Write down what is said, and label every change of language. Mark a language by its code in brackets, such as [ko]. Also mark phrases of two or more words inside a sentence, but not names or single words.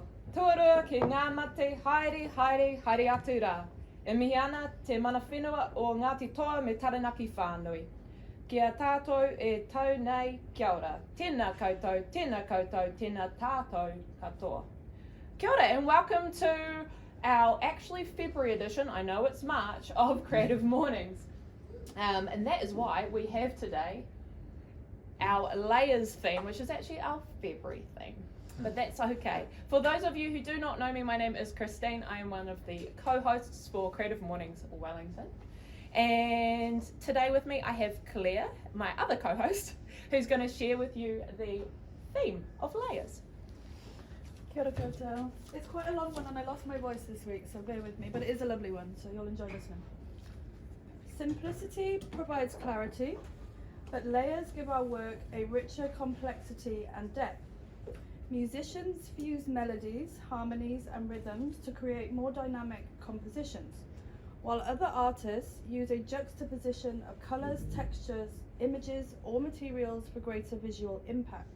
[mi] Tuarua ki ngā mate, haere, haere, haere atu rā. E mihi ana te mana whenua o Ngāti Toa me Taranaki whānui. Kia tātou e tau nei, kia ora. Tēnā koutou, tēnā koutou, tēnā tātou katoa. Kia ora [en] and welcome to our actually February edition, I know it's March, of Creative Mornings. And that is why we have today our layers theme, which is actually our February theme. But that's okay. For those of you who do not know me, my name is Christine. I am one of the co-hosts for Creative Mornings Wellington. And today with me I have Claire, my other co-host, who's going to share with you the theme of layers. [mi] Kia ora koutou. [en] It's quite a long one and I lost my voice this week, so bear with me, but it is a lovely one, so you'll enjoy listening. Simplicity provides clarity, but layers give our work a richer complexity and depth. Musicians fuse melodies, harmonies and rhythms to create more dynamic compositions, while other artists use a juxtaposition of colours, textures, images or materials for greater visual impact.